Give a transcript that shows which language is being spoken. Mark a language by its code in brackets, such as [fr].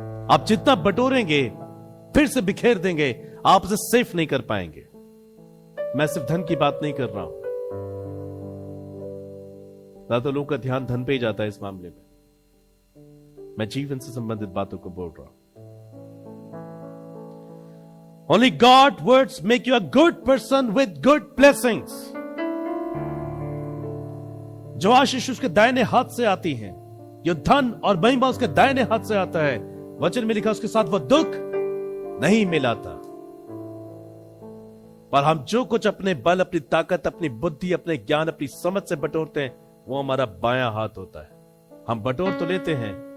[hi] आप जितना बटोरेंगे, फिर से बिखेर देंगे, आप उसे सेफ नहीं कर पाएंगे। मैं सिर्फ धन की बात नहीं कर रहा हूं, ज्यादा लोगों का ध्यान धन पे ही जाता है इस मामले में। मैं जीवन से संबंधित बातों को बोल रहा हूं। [en] Only God words make you a good person with good blessings. [hi] जो आशीष उसके दाहिने हाथ से आती हैं, जो धन और महिमा उसके दाहिने हाथ से आता है, वचन में लिखा उसके साथ वो दुख नहीं मिलाता। पर हम जो कुछ अपने बल, अपनी ताकत, अपनी बुद्धि, अपने ज्ञान, अपनी समझ से बटोरते हैं, वो हमारा बायां हाथ होता है। हम बटोर तो लेते हैं,